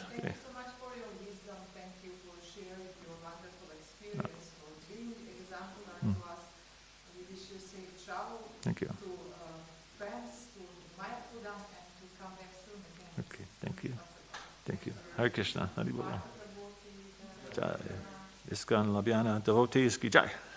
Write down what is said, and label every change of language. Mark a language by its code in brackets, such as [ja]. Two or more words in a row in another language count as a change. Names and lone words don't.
[en] Thank okay. you so much for your wisdom. Thank you for sharing your wonderful experience, for being exemplar to us. We wish you safe travel Thank you. to France, to Mayapura, and to come back soon again. Okay, thank you. Thank you. [sa] हरे कृष्ण. [bn] হরি বল. [hi] Jai. [en] ISKCON Ljubljana devotees [hi] की जय.